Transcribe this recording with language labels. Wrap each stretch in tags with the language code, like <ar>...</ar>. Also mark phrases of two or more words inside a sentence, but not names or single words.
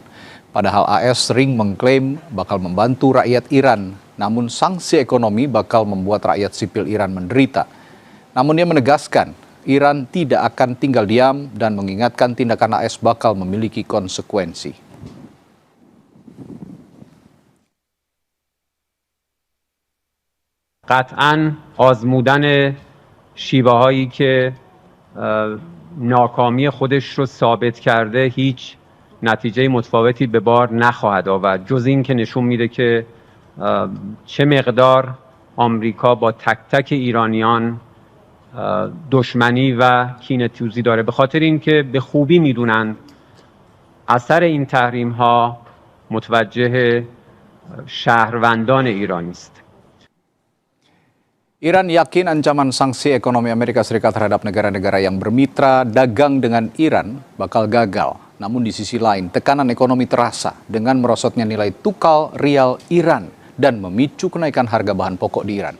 <id>Padahal AS sering mengklaim bakal membantu rakyat Iran, namun sanksi ekonomi bakal membuat rakyat sipil Iran menderita. Namun dia menegaskan Iran tidak akan tinggal diam dan mengingatkan tindakan AS bakal memiliki konsekuensi.</id> <fa>قطعاً آزمودن شیوه‌هایی که ناکامی خودش رو ثابت کرده هیچ نتیجه متفاوتی به بار نخواهد آورد، جز این که نشون میده که چه مقدار آمریکا با تک تک ایرانیان دشمنی و کینه‌توزی داره. به خاطر اینکه به خوبی میدونن اثر این تحریم ها متوجه شهروندان ایرانی است.</fa> <id>Iran yakin ancaman sanksi ekonomi Amerika Serikat terhadap negara-negara yang bermitra dagang dengan Iran bakal gagal. Namun di sisi lain, tekanan ekonomi terasa dengan merosotnya nilai tukar rial Iran dan memicu kenaikan harga bahan pokok di Iran.</id>